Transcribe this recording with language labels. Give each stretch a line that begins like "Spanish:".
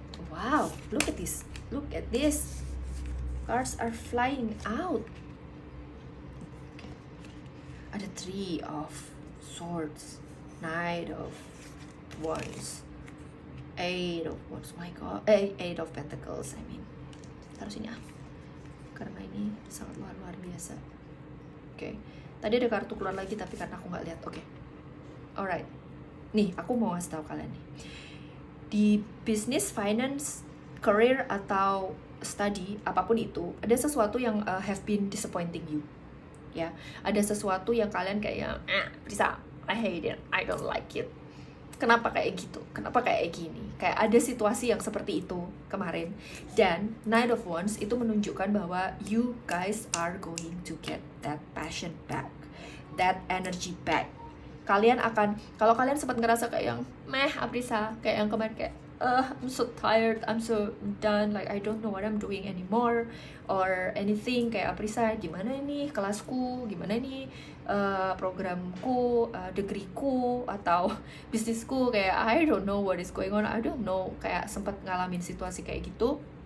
English: Wow, look at this. Look at this. Cards are flying out. Okay.
Indonesian: Ada 3 of Swords, Knight of Wands, 8 of Wands.
English: My God, 8 of Pentacles.
Indonesian: I mean, taruh sini ah, karena ini sangat luar biasa. Oke. Tadi ada kartu keluar lagi tapi karena aku nggak lihat. Oke. Alright. Nih, aku mau kasih tahu kalian nih. Di business, finance, career atau study, apapun itu, ada sesuatu yang
English: have been disappointing you.
Indonesian: Ya, ada sesuatu yang kalian kayak bisa,
English: I hate it, I don't like it.
Indonesian: Kenapa kayak gitu? Kenapa kayak gini? Kayak ada situasi yang seperti itu kemarin.
English: Dan Knight of Wands
Indonesian: itu menunjukkan bahwa
English: you guys are going to get that passion back, that energy back.
Indonesian: Kalian akan, kalau kalian sempat ngerasa kayak yang Aprisa, kayak yang kemarin kayak
English: I'm so tired, I'm so done, like I don't know what I'm doing anymore or anything,
Indonesian: kayak Aprisa, gimana ini kelasku, gimana ini programku, degreeku atau bisnisku, kayak
English: I don't know what is going on, I don't know,
Indonesian: kayak sempat ngalamin situasi kayak gitu.